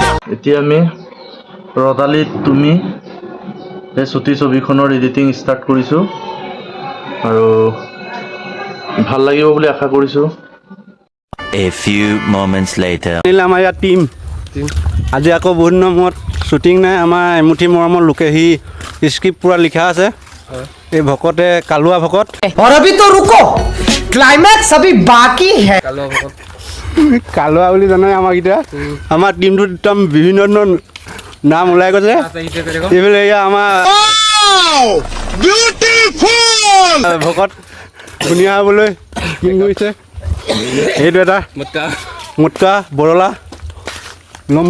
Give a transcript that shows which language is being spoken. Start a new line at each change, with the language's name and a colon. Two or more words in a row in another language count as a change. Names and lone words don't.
Assamese: এতিয়া আমি ৰদালিত তুমি এই ছুটি ছবিখনৰ এডিটিং ষ্টাৰ্ট কৰিছোঁ আৰু ভাল লাগিব বুলি আশা কৰিছোঁ।
English: A few moments later.
Assamese: আমাৰ ইয়াত টিম আজি আকৌ বহুত দিনৰ মূৰত শ্বুটিং নাই। আমাৰ এমুঠি মৰমৰ লোকে সি স্ক্ৰিপ্ট পূৰা লিখা আছে। এই ভকতে কালুৱা ভকত।
Hindi: और अभी तो रुको, क्लाइमैक्स अभी बाकी है।
Assamese: কালুৱা বুলি জানে আমাক এতিয়া। আমাৰ টিমটোত একদম বিভিন্ন ধৰণৰ নাম ওলাই গৈছে। এইফালে এয়া আমাৰ ভকত ধুনীয়া হ'বলৈ টিম কৰিছে। এইটো এটা মুটকা বৰলা লম্বু।